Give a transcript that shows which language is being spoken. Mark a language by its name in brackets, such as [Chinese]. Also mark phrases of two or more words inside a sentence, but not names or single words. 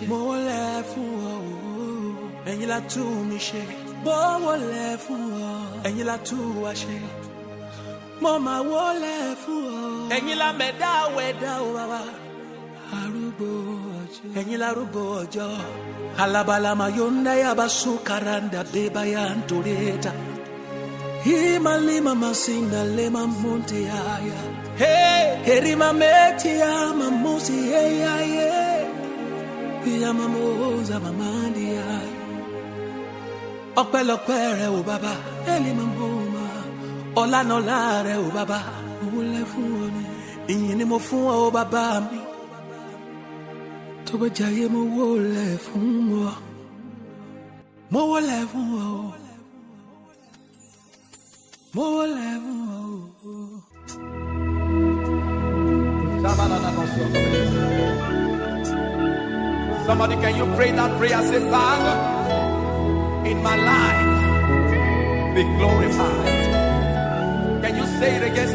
[Yoruba] Mowole fún ọ. Ẹ̀yin la tú mi ṣe. Mowole fún ọ. Ẹ̀yin la tú wa ṣe. Mo máa wọlé fún ọ. Ẹ̀yin la mẹ̀dá wẹ̀dá o bàbá. Arúgbó ọjọ́. Ẹ̀yin la arúgbó ọjọ́. Alabalama yonda yabasu karanda beba ya ntoreta. Hima lima masinda lema munti haya. Hey, herima meti ya mamusi ya ye. Ya mamoza mamandi ya. Ọpẹ́lọpẹ́ rẹ o bàbá. Eli mamoma. Ọlá nọlá rẹ o bàbá. Mo wọlé fún ọ ni. Ìyìn ni mo fún ọ bàbá mi. Tó bá jayé mo wọlé fún ọ. Mo wọlé fún ọ. Mo wọlé fún ọ. [English] Somebody, can you pray that prayer? Say, Father, in my life, be glorified. Can you say it again?